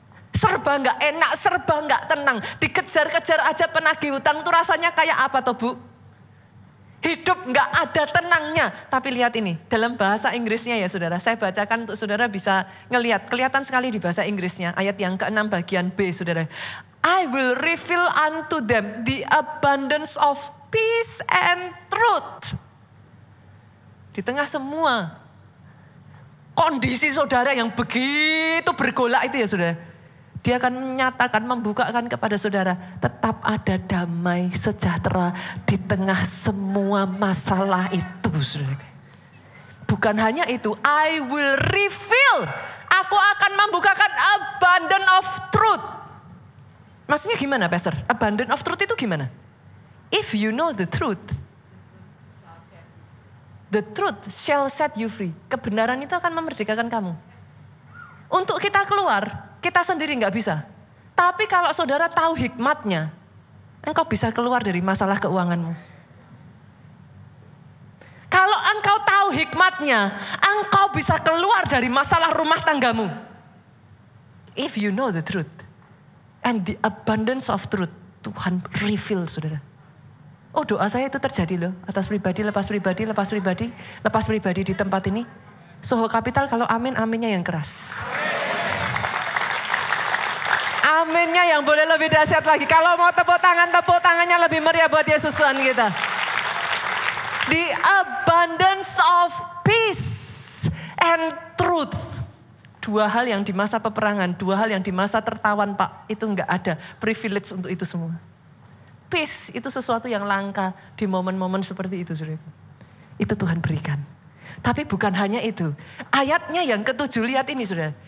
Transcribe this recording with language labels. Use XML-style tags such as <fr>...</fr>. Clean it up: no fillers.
<id>Serba gak enak, serba gak tenang. Dikejar-kejar aja penagih hutang itu rasanya kayak apa tuh bu? Hidup gak ada tenangnya. Tapi lihat ini, dalam bahasa Inggrisnya ya saudara. Saya bacakan untuk saudara bisa ngelihat. Kelihatan sekali di bahasa Inggrisnya. Ayat yang ke-6 bagian B saudara.</id> <en>I will reveal unto them the abundance of peace and truth.</en> <id>Di tengah semua kondisi saudara yang begitu bergolak itu ya saudara. Dia akan menyatakan, membukakan kepada saudara. Tetap ada damai sejahtera di tengah semua masalah itu saudara. bukan hanya itu,</id> <en>I will reveal.</en> <id>Aku akan membukakan</id> <en>abundance of truth.</en> <id>Maksudnya gimana, Pastor?</id> <en>Abundance of truth</en> <id>itu gimana?</id> <en>If you know the truth shall set you free.</en> <id>Kebenaran itu akan memerdekakan kamu. Untuk kita keluar, kita sendiri nggak bisa. Tapi kalau saudara tahu hikmatnya, engkau bisa keluar dari masalah keuanganmu. Kalau engkau tahu hikmatnya, engkau bisa keluar dari masalah rumah tanggamu.</id> <en>If you know the truth and the abundance of truth,</en> <id>Tuhan</id> <en>reveal, saudara.</en> <id>Oh, doa saya itu terjadi loh, atas pribadi, lepas pribadi di tempat ini. Soho Kapital kalau amin, aminnya yang keras. Aminnya yang boleh lebih dahsyat lagi. Kalau mau tepuk tangannya lebih meriah buat Yesus Tuhan kita.</id> <en>The abundance of peace and truth.</en> <id>Dua hal yang di masa peperangan, dua hal yang di masa tertawan, Pak. Itu enggak ada privilege untuk itu semua. Peace itu sesuatu yang langka di momen-momen seperti itu, saudara. Itu Tuhan berikan. Tapi bukan hanya itu. Ayatnya yang ke-7, lihat ini, saudara.</id>